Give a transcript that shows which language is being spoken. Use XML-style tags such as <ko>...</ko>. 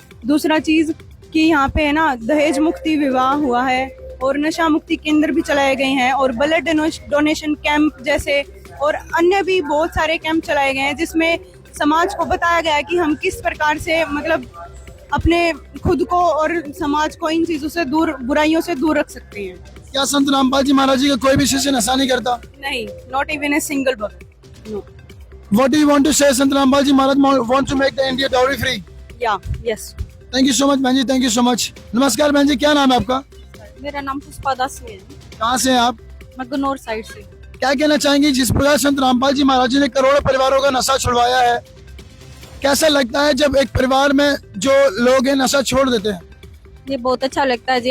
<hi>दूसरा चीज़ कि यहाँ पे है ना दहेज मुक्ति विवाह हुआ है, और नशा मुक्ति केंद्र भी चलाए गए हैं, और ब्लड डोनेशन कैंप जैसे और अन्य भी बहुत सारे कैंप चलाए गए हैं, जिसमें समाज को बताया गया है कि हम किस प्रकार से मतलब अपने खुद को और समाज को इन चीजों से दूर, बुराइयों से दूर रख सकते हैं। क्या संत रामपाल जी महाराज जी का कोई भी शिष्य नशा नहीं करता?</hi> <en>नहीं, not even a single bhakt, no. What do you want to say? Sant Rampal ji Maharaj want to make the India dowry free? या yes. Thank you so much बहन जी, thank you so much।</en> <hi>नमस्कार बहन जी, क्या नाम है आपका? मेरा नाम पुष्पा दासी है। कहाँ से हैं आप? मैं गन्नौर साइड से। क्या कहना चाहेंगे, जिस प्रकार संत रामपाल जी महाराज जी ने करोड़ों परिवारों का नशा छुड़वाया है, कैसा लगता है जब एक परिवार में जो लोग हैं नशा छोड़ देते हैं? ये बहुत अच्छा लगता है जी।</hi>